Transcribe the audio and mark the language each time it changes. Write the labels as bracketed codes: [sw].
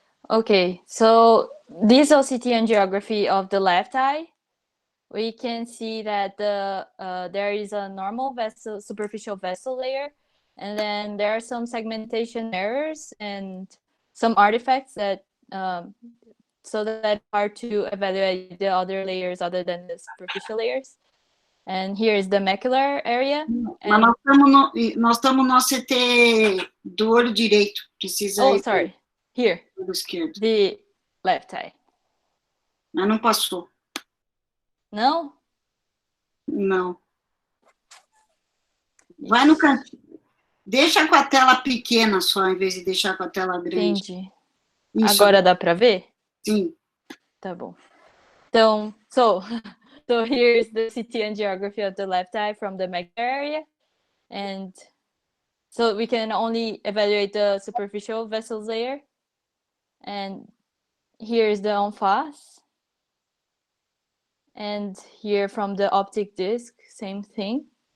[en] Okay, so this OCT angiography of the left eye, we can see that there is a normal vessel, superficial vessel layer, and then there are some segmentation errors and some artifacts that so that hard to evaluate the other layers other than the superficial layers. And here is the macular area. [pt] Mas nós estamos no CT do olho direito. Precisa Oh, ir [en] sorry. Here. [pt] do esquerdo. [en] The left eye. [pt] Mas não passou. Não? Não. Vai no cantinho. Deixa com a tela pequena só, em vez de deixar com a tela grande. Entendi. Isso. Agora dá para ver? Sim. Tá bom. [en] Então, so here's the CT angiography of the left eye from the macular area. And so we can only evaluate the superficial vessels layer. And here's the en face. And here from the optic disc, same thing.